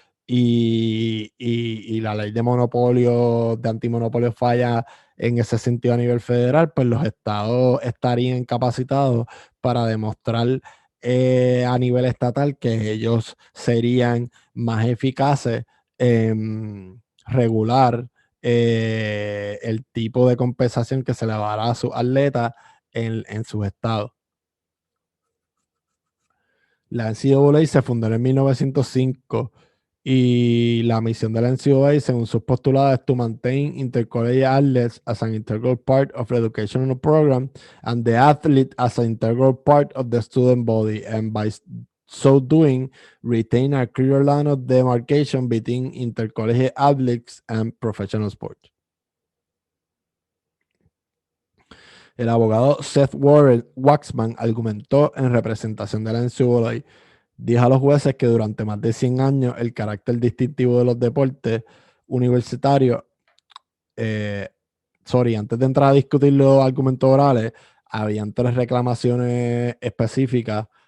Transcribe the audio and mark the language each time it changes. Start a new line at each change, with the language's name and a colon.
Spanish: y la ley de monopolio, de antimonopolio falla en ese sentido a nivel federal, pues los estados estarían capacitados para demostrar a nivel estatal que ellos serían más eficaces en regular el tipo de compensación que se le va a dar a sus atletas en sus estados. La NCAA se fundó en 1905 y la misión de la NCAA, según sus postulados, es
English: to maintain intercollegiate athletes as an integral part of the educational program and the athlete as an integral part of the student body, and by so doing, retain a clear line of demarcation between intercollegiate athletes and professional sports.
Spanish: El abogado Seth Warren Waxman argumentó en representación de la NCAA. Dijo a los jueces que durante más de 100 años el carácter distintivo de los deportes universitarios, antes de entrar a discutir los argumentos orales, habían 3 reclamaciones específicas.